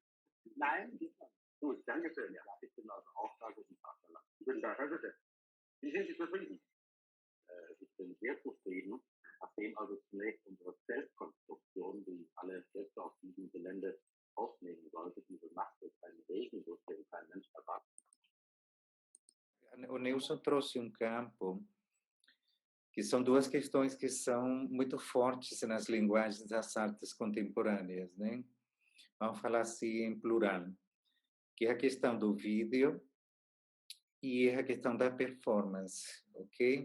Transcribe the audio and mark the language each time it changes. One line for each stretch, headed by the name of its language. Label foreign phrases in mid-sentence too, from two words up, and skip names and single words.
German: Nein, nicht. Gut, danke schön. Ja, ich bin also auch da. Guten Tag, Herr Lammert. Guten Tag, Herr Witte. Wie sind Sie zufrieden? Ich bin sehr zufrieden, nachdem also zunächst unsere Zeltkonstruktion, die alle Gäste auf diesem Gelände aufnehmen sollte, diese Nacht durch einen Regen durfte und kein Mensch erwarten.
Portuguese: O Nilson trouxe campo que são duas questões que são muito fortes nas linguagens das artes contemporâneas, né? Vamos falar assim em plural, que é a questão do vídeo e a questão da performance, ok?